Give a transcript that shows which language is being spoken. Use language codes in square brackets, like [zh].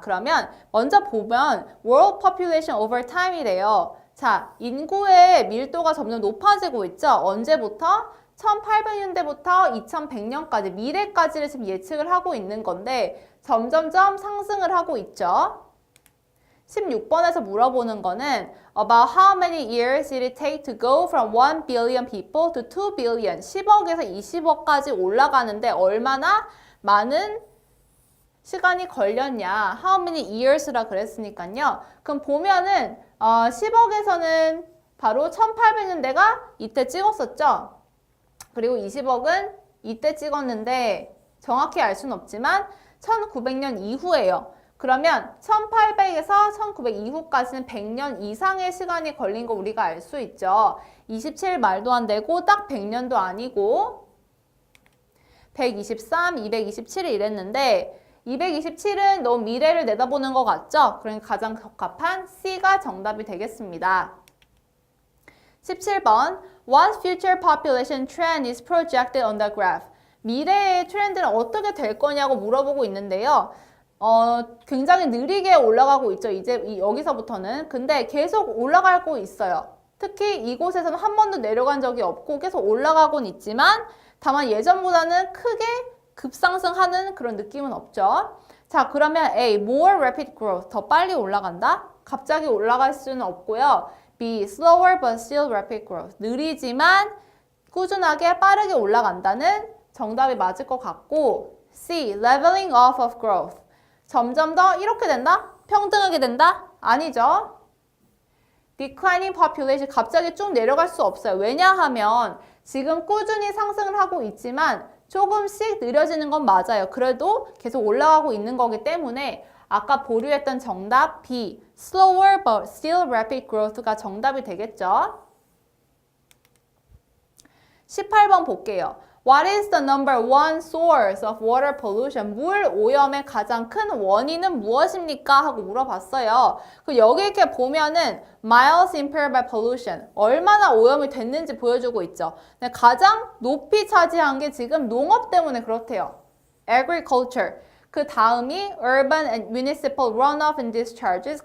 [ko] 그러면 먼저 보면 World Population Over Time이래요. 자, 인구의 밀도가 점점 높아지고 있죠. 언제부터? 1800년대부터 2100년까지 미래까지를 지금 예측을 하고 있는 건데 점점점 상승을 하고 있죠. 16번에서 물어보는 거는 [en] About how many years did it take to go from 1 billion people to 2 billion [ko] 10억에서 20억까지 올라가는데 얼마나 많은 시간이 걸렸냐 [en] How many years라 [ko] 그랬으니까요. 그럼 보면은 10억에서는 바로 1800년대가 이때 찍었었죠. 그리고 20억은 이때 찍었는데 정확히 알 수는 없지만 1900년 이후예요. 그러면 1800에서 1900 이후까지는 100년 이상의 시간이 걸린 거 우리가 알 수 있죠. 27 말도 안 되고 딱 100년도 아니고 123, 227이 이랬는데 227은 너무 미래를 내다보는 것 같죠? 그러니까 가장 적합한 C가 정답이 되겠습니다. [en] 17번 What future population trend is projected on the graph? [ko] 미래의 트렌드는 어떻게 될 거냐고 물어보고 있는데요. 굉장히 느리게 올라가고 있죠. 이제 여기서부터는. 근데 계속 올라가고 있어요. 특히 이곳에서는 한 번도 내려간 적이 없고 계속 올라가곤 있지만 다만 예전보다는 크게 급상승하는 그런 느낌은 없죠. 자, 그러면 A. [en] More rapid growth. [ko] 더 빨리 올라간다? 갑자기 올라갈 수는 없고요. B. [en] Slower but still rapid growth. [ko] 느리지만 꾸준하게 빠르게 올라간다는 정답이 맞을 것 같고 C. [en] Leveling off of growth. [ko] 점점 더 이렇게 된다? 평등하게 된다? 아니죠. [en] Declining population [ko] 갑자기 쭉 내려갈 수 없어요. 왜냐하면 지금 꾸준히 상승을 하고 있지만 조금씩 느려지는 건 맞아요. 그래도 계속 올라가고 있는 거기 때문에 아까 보류했던 정답 B, [en] slower but still rapid growth [ko] 가 정답이 되겠죠. 18번 볼게요. [en] What is the number one source of water pollution? [ko] 물 오염의 가장 큰 원인은 무엇입니까? 하고 물어봤어요. 그 여기 이렇게 보면은 [en] miles impaired by pollution. [ko] 얼마나 오염이 됐는지 보여주고 있죠. 근데 가장 높이 차지한 게 지금 농업 때문에 그렇대요. [en] agriculture. [ko] 그 다음이 [en] urban and municipal runoff and discharges.